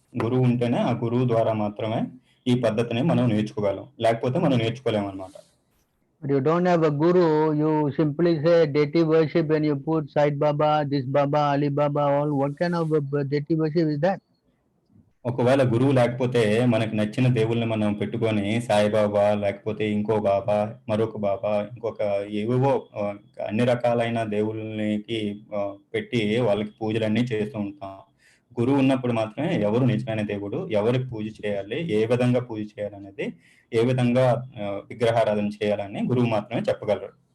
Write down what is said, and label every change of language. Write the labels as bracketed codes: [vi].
[te] గురువు ఉంటేనే ఆ గురువు ద్వారా మాత్రమే ఈ పద్ధతిని మనం నేర్చుకోగలం, లేకపోతే మనం నేర్చుకోలేమన్నమాట. [en] But you don't have a guru, you simply say deity worship and you put Sai Baba, this Baba, Ali Baba, all. What kind of deity worship is that? [te] ఒకవేళ గురువు లేకపోతే మనకి నచ్చిన దేవుళ్ళని మనం పెట్టుకొని సాయిబాబా లేకపోతే ఇంకో బాబా, మరొక బాబా, ఇంకొక ఏవేవో అన్ని రకాలైన దేవుళ్ళకి పెట్టి వాళ్ళకి పూజలన్నీ చేస్తూ ఉంటాం. గురువు ఉన్నప్పుడు మాత్రమే ఎవరు నిజమైన దేవుడు, ఎవరికి పూజ చేయాలి, ఏ విధంగా పూజ చేయాలనేది, ఏ విధంగా విగ్రహారాధన చేయాలని గురువు మాత్రమే చెప్పగలరు.